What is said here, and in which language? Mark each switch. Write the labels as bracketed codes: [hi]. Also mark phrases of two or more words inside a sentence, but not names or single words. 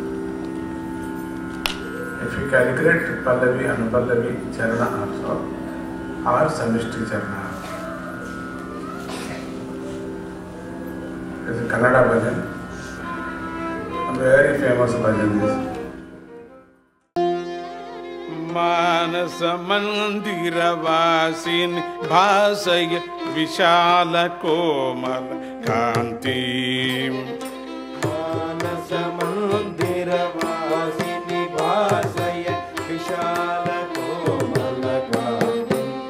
[en] If you calculate Pallavi and Pallavi Charana also, or Samishti Charana, it's a Kannada bhajan, a very famous bhajan is. [kn] ಮಾನಸ ಮಂದಿರ ವಾಸಿನಿ ಭಾಸಯ ವಿಶಾಲ ಕೋಮಲ ಕಾಂತಿ. ಮಾನಸ ಮಂದಿರ ವಾಸಿನಿ ಭಾಸಯ ವಿಶಾಲ ಕೋಮಲ ಕಾಂತಿ.